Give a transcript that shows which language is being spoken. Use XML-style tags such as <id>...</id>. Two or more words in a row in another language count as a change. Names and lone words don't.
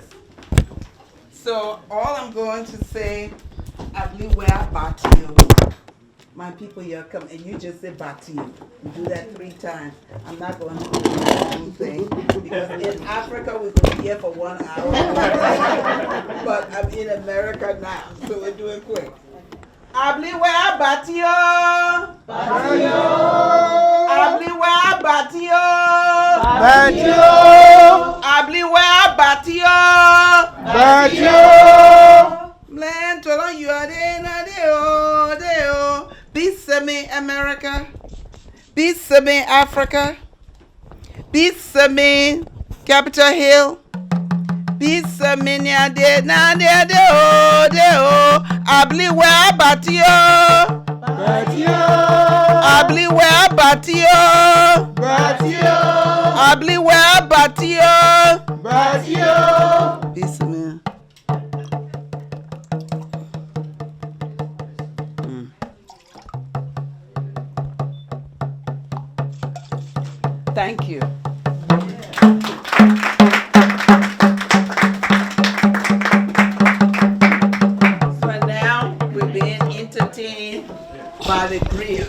<en>So all I'm going to say,</en> <ee>Abliwea Batio.</ee> <en>My people here come, and you just say Batio. You do that 3 times. I'm not going to do the whole thing, because in Africa we could be here for 1 hour. But I'm in America now, so we're doing quick.</en> <ee>Abliwea Batio. Batio. Abliwea Batio. Batio. Abliwea Batio. Batio.</ee> <en>Land to the you are there.</en> <ee>Bisame America. Bisame Africa. Bisame Capitol Hill. Bisame Nyade Nade Deo. Abliwea Batio. Batio. Abliwea Batio. Batio. Abliwea Batio. Batio. Bisame.</ee> <en>Thank you. So now we're being entertained by the Griot.</en>